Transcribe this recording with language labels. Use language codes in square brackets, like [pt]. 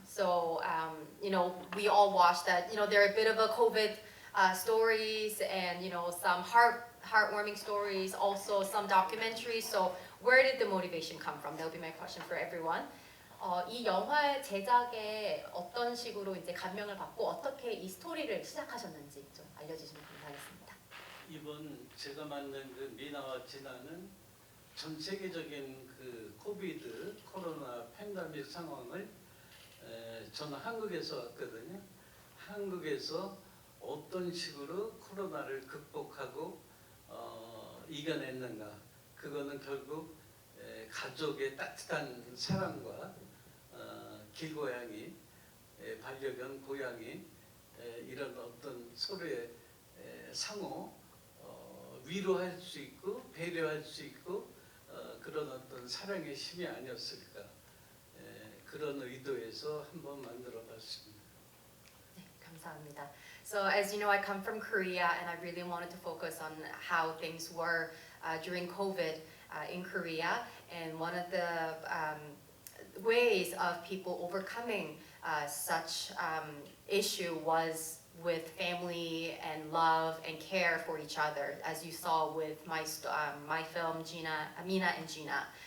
[en] So, we all watched that, there are a bit of a COVID stories and, some heartwarming stories, also some documentaries. So, where did the motivation come from? That would be my question for everyone. [ko] 이 영화의 제작에 어떤 식으로 이제 감명을 받고 어떻게 이 스토리를 시작하셨는지 좀 알려주시면 감사하겠습니다. 이번 제가 만든 그 미나와 진아는 전 세계적인 그 코비드 코로나 팬데믹 상황을 저는 한국에서 왔거든요. 한국에서 어떤 식으로 코로나를 극복하고 이겨냈는가. 그거는 결국 가족의 따뜻한 사랑과 길고양이, 반려견 고양이 이런 어떤 서로의 상호 위로할 수 있고 배려할 수 있고 그런 어떤 사랑의 힘이 아니었을까 그런 의도에서 한번 만들어봤습니다. 네, 감사합니다. [en] So as you know, I come from Korea, and I really wanted to focus on how things were during COVID in Korea, and one of the ways of people overcoming such issue was with family and love and care for each other, as you saw with my film, Mina and Gina.